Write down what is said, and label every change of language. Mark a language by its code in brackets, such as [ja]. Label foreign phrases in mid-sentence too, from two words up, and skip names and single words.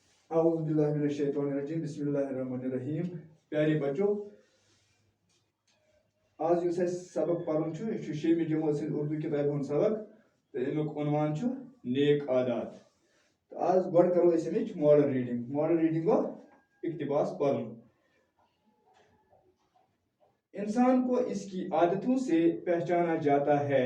[ar] اعوذ باللہ من الشیطان الرجیم بسم اللہ الرحمن الرحیم. [ur] پیارے بچو، [ks] آج یس سبق پرن یہ شیمی جماعت سند اردو کتاب ہند سبق تو امیک عنوان نیک عادات. تو آج گۄڈٕ کرو اس امچ [en] model reading. model reading [ks] گو اقتباس پڑھن. [ur] انسان کو اس کی عادتوں سے پہچانا جاتا ہے.